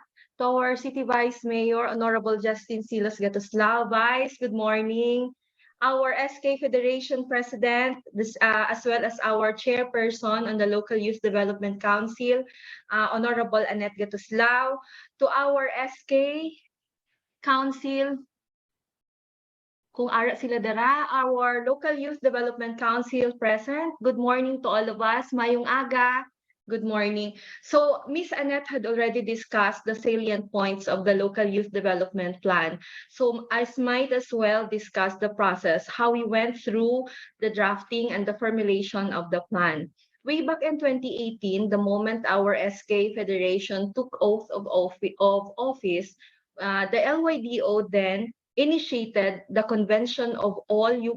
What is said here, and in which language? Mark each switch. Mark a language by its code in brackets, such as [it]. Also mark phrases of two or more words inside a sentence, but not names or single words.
[en] To our City Vice Mayor, Honorable Justin Silas Gatoslao. Vice, good morning. our SK Federation President, as well as our Chairperson on the Local Youth Development Council, Honorable Annette Gatuslao, to our SK Council, [hil] kung ara sila dara, [en] our Local Youth Development Council present. Good morning to all of us. [hil] Mayong aga. [en] Good morning. So Ms. Annette had already discussed the salient points of the Local Youth Development Plan. So I might as well discuss the process, how we went through the drafting and the formulation of the plan. Way back in 2018, the moment our SK Federation took oath of office, the LYDO then initiated the convention of all